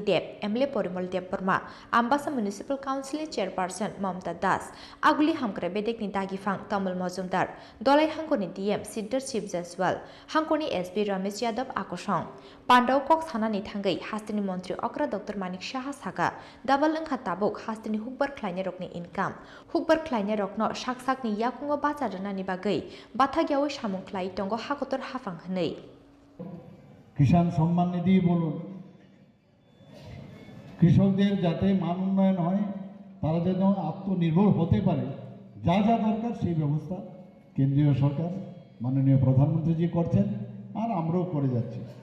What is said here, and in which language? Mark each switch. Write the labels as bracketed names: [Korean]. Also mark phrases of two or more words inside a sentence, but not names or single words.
[Kok Borok] Deb MLA Porimol Deb Burma Ambasa Municipal Council Chairperson Mamta Das Aguli hamkre bedekni dagifang Tamil Mozumdar Dolai hangkoni DM Chief Jaswal Hangkoni SP Ramesh Yadav Akosong Pandau Kok Sanani Thangai Hastini Mantri Okra Dr Manik Saha Saga Double Link Hatabok Hastini Hukbar Klaine Rokni income Hukbar Klaine Rokno Saksakni Yakungo Bacharani Bagai Bathagiawi Samung Klai Tongo Hakotor Hafang Hnei [Bangla] কিষাণ সম্মান নিধি বলুন কৃষকদের যাতে মান উন্নয়ন হয় তারা যেন আত্মনির্ভর হতে পারে যা যা দরকার সেই ব্যবস্থা কেন্দ্রীয় সরকার মাননীয় প্রধানমন্ত্রীজি করছেন আর আমরাও করে যাচ্ছি